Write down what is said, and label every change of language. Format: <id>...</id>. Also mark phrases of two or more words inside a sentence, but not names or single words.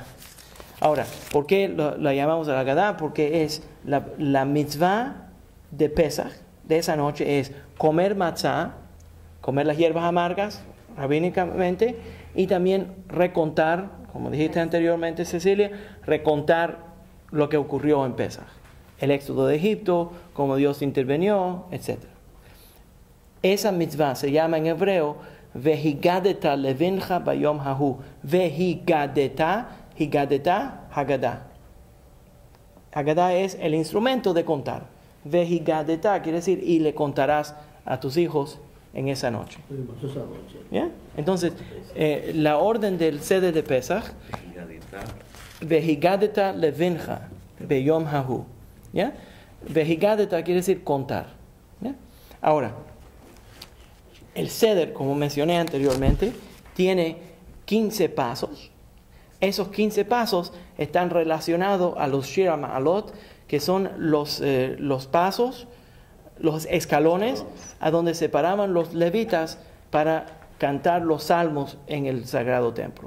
<es>Ahora, ¿por qué la llamamos la Haggadah? Porque es la mitzvah de Pesach, de esa noche, es comer matzah, comer las hierbas amargas, rabínicamente, y también recontar, como dijiste anteriormente, Cecilia, recontar lo que ocurrió en Pesach. El éxodo de Egipto, cómo Dios intervenió, etc. Esa mitzvah se llama en hebreo</es> <he>והגדת לבנך ביום ההוא. והגדת, הגדה.</he> <es>Haggadah es el instrumento de contar. Vehigadeta quiere decir y le contarás a tus hijos en esa noche. ¿Ya? Entonces, la orden del seder de Pesach,</es> <he>והגדת לבנך ביום ההוא.</he> <es>¿Ya? Vehigadeta quiere decir contar. ¿Ya? Ahora, el seder, como mencioné anteriormente, tiene 15 pasos. Esos 15 pasos están relacionados a los Shir HaMa'alot, que son los pasos, los escalones, a donde se paraban los levitas para cantar los salmos en el sagrado templo.</es>